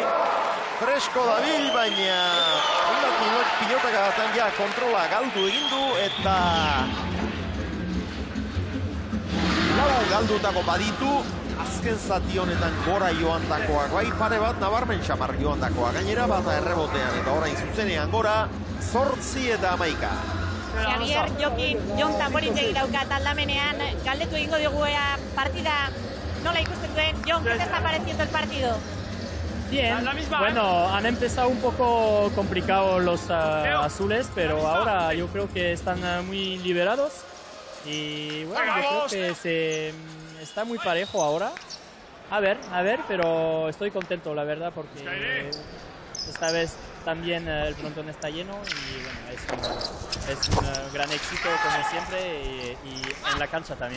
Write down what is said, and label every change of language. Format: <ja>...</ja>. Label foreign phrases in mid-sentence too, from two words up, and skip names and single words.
<eu>Fresko dabil, baina pilotaka batan ja kontrola galdu egindu eta galdutako baditu azken zati honetan gora joandakoak, bai pare bat nabarmen xamar joandakoak, gainera bata errebotean eta orain zuzenean gora 8 eta 11. Javier, Jokin, Jon Tamborindegi daukat aldamenean, galdetu egingo diogu partida nola ikusten duen. Jon,</eu> <es>¿qué te está pareciendo el partido? Bien, bueno, han empezado un poco complicados los azules, pero ahora yo creo que están muy liberados y bueno, yo creo que está muy parejo ahora. A ver, pero estoy contento, la verdad, porque esta vez también el frontón está lleno y bueno, es un gran éxito como siempre y en la cancha también.</es>